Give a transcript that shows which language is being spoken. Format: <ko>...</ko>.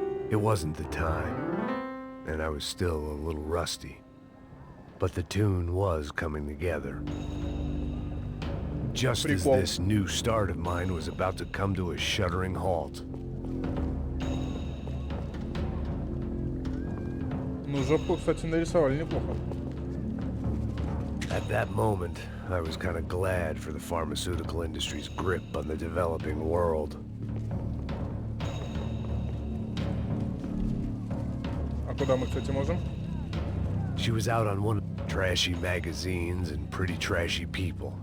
<en>It wasn't the time, and I was still a little rusty. But the tune was coming together. Just as</en> <ru>Прикол.</ru> <en>this new start of mine was about to come to a shuddering halt.</en> <ru>Ну, жопу, кстати, нарисовали неплохо.</ru> <en>At that moment, I was kind of glad for the pharmaceutical industry's grip on the developing world.</en> <ru>А куда мы, кстати, можем?</ru> <en>She was out on one of the trashy magazines and pretty trashy people.</en>